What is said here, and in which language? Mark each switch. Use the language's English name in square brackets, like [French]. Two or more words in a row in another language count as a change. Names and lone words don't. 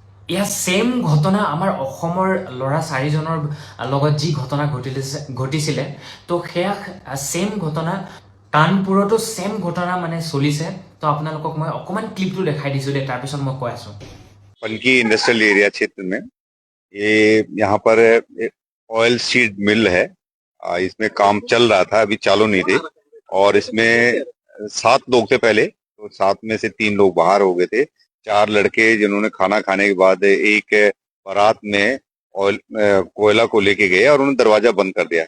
[Assamese] ইয়া সেম ঘটনা আমাৰ অসমৰ ল'ৰা 4জনৰ লগত যি ঘটনা ঘটিছিলে তো সেয়া সেম ঘটনা কানপুৰতো সেম ঘটনা মানে চলিছে তো আপোনালোকক মই অকমান ক্লিপটো দেখাই দিছো দে তাৰপিছত মই কৈ আছো [Hindi] पनकी [English] industrial area [Hindi] क्षेत्र में ये यहाँ पर [English] oil seed mill [Hindi] है। इसमें काम चल रहा था, अभी चालू नहीं थे। और इसमें 7 लोग थे पहले, तो 7 में से 3 लोग बाहर हो गए थे। 4 लड़के जिन्होंने खाना खाने के बाद एक बारात में ऑयल कोयला को लेके गए और उन्होंने दरवाजा बंद कर दिया।